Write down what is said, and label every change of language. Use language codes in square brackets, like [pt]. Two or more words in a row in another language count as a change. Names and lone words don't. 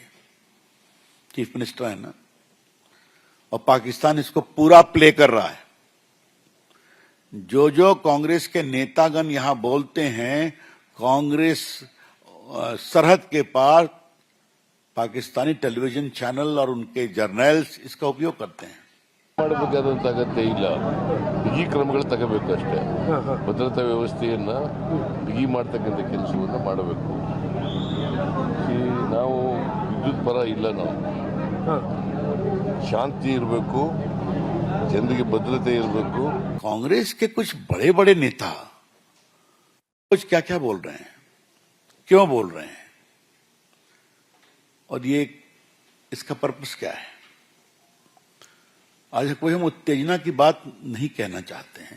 [en] chief minister [hi] है ना, और पाकिस्तान इसको पूरा प्ले कर रहा है। जो जो कांग्रेस के नेतागण यहां बोलते हैं, कांग्रेस सरहद के पार पाकिस्तानी [en] television channel [hi] और उनके जर्नल्स इसका उपयोग करते हैं। [kn] ಮಾಡಬೇಕಾದಂತ ಅಗತ್ಯ ಇಲ್ಲ, ಬಿಗಿ ಕ್ರಮಗಳು ತಗೋಬೇಕು ಅಷ್ಟೇ. ಭದ್ರತಾ ವ್ಯವಸ್ಥೆಯನ್ನ ಬಿಗಿ ಮಾಡ್ತಕ್ಕಂಥ ಕೆಲಸವನ್ನ ಮಾಡಬೇಕು. ನಾವು ವಿದ್ಯುತ್ ಪರ ಇಲ್ಲ, ನಾವು ಶಾಂತಿ ಇರಬೇಕು, ಜನರಿಗೆ ಭದ್ರತೆ ಇರಬೇಕು. [hi] कांग्रेस के कुछ बड़े बड़े नेता कुछ क्या क्या बोल रहे हैं, क्यों बोल रहे हैं, और ये इसका पर्पस क्या है? आज कोई हम उत्तेजना की बात नहीं कहना चाहते हैं।